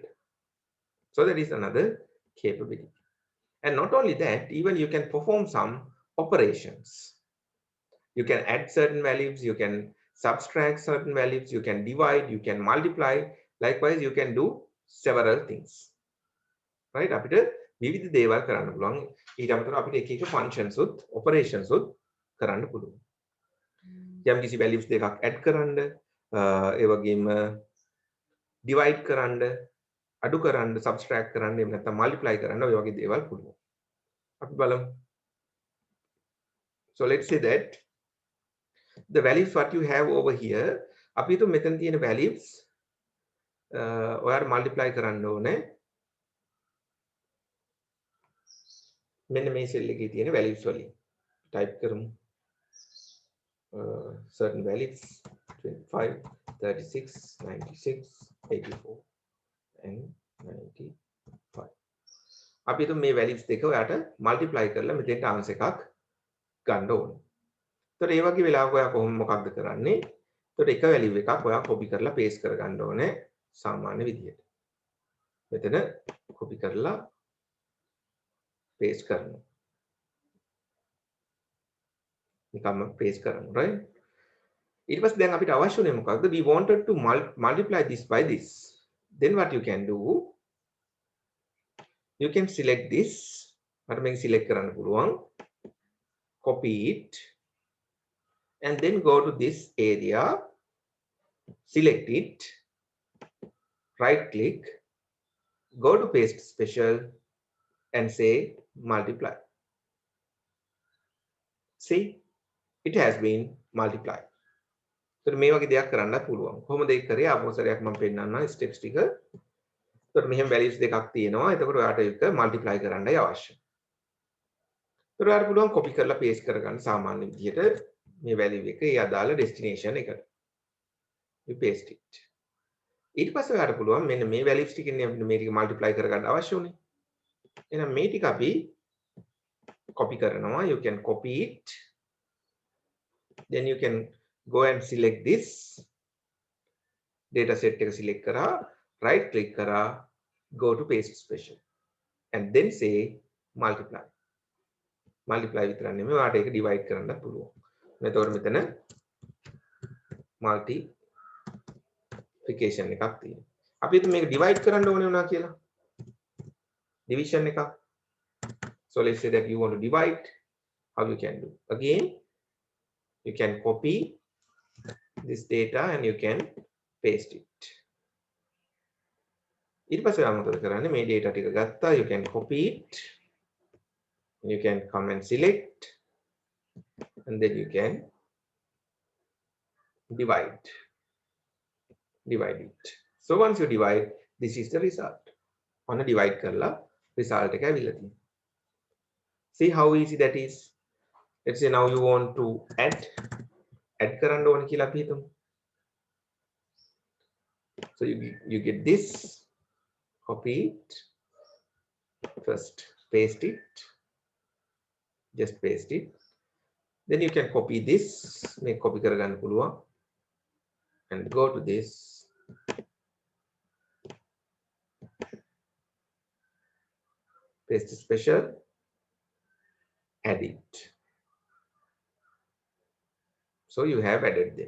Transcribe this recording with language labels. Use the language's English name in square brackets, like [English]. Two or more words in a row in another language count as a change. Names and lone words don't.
[English] So that is another capability. And not only that, even you can perform some operations. You can add certain values, you can subtract certain values, you can divide, you can multiply. Likewise, you can do several things. Right? [Sinhala] අපිට විවිධ දේවල් කරන්න පුළුවන්. ඊට අමතරව අපිට එක එක functions උත් operations උත් කරන්න පුළුවන්. යම් කිසි values දෙකක් add කරන්න, ඒ වගේම divide කරන්න, අඩු කරන්න, subtract කරන්න, එහෙම නැත්නම් multiply කරන්න ඔය වගේ දේවල් පුළුවන්. අපි බලමු. [English] So let's say that the values what you have over here, [Sinhala] අපි හිතමු මෙතන තියෙන values ඔයාලා multiply කරන්න ඕනේ. මෙන්න මේ cell එකේ තියෙන values වලින්. type කරමු. [English] Certain values 25, 36, 96, 84 and 95. [Sinhala] අපි හිතමු මේ values දෙක ඔයාට multiply කරලා මෙතෙන්ට answer එකක් ගන්න ඕනේ. එතකොට ඒ වගේ වෙලාවක ඔයා මොකක්ද කරන්නේ? එතකොට එක value එකක් ඔයා copy කරලා paste කරගන්න ඕනේ සාමාන්‍ය විදිහට. මෙතන copy කරලා paste කරනවා. නිකම්ම paste කරනවා, right? ඊට පස්සේ දැන් අපිට අවශ්‍ය උනේ මොකක්ද? [English] We wanted to multiply this by this. Then what you can do? You can select this. [Sinhala] මට මේක select කරන්න පුළුවන්. [English] Copy it. And then go to this area, select it, right click, go to paste special and say multiply. See, it has been multiplied. [Sinhala] So මේ වගේ දෙයක් කරන්න පුළුවන්. කොහොමද ඒක කරේ? ආපහු සැරයක් මම පෙන්නන්නම් steps ටික. එතකොට මෙහෙම values දෙකක් තියෙනවා. එතකොට ඔයාට ඒක multiply කරන්නයි අවශ්‍ය. එතකොට ඔයාට පුළුවන් copy කරලා paste කරගන්න සාමාන්‍ය විදිහට මේ value එක ඒ අදාළ destination එකට. [English] You paste it. [Sinhala] ඊට පස්සේ ඔයාට පුළුවන් මෙන්න මේ values ටිකෙන් මේ ටික multiply කරගන්න අවශ්‍ය උනේ. එහෙනම් මේ ටික අපි copy කරනවා. [English] You can copy it. Then you can go and select this data set [Sinhala] එක select කරා, [English] right click කරා, go to paste special and then say multiply. [Sinhala] multiply විතරක් නෙමෙයි ඔයාට ඒක divide කරන්න පුළුවන්. එතකොට මෙතන multiplication එකක් තියෙනවා. අපි හිතමු මේක divide කරන්න ඕනේ වුණා කියලා. division එකක්. [English] So let's say that you want to divide. How you can do? Again, you can copy this data and you can paste it. [Sinhala] ඊට පස්සේ ඔයා මොකද කරන්නේ? මේ data ටික ගත්තා. [English] You can copy it. You can come and select. And then you can divide it. So once you divide, this is the result. [Sinhala] On a divide කරලා result එක ඇවිල්ලා තියෙනවා. [English] See how easy that is. Let's say now you want to add [Sinhala] කරන්න ඕන කියලා අපි හිතමු. [English] So you get this, copy it, first paste it, just paste it. Then you can copy this, make copy [Sinhala] කරගන්න පුළුවන් [English] and go to this. Paste special, add it. So you have added them.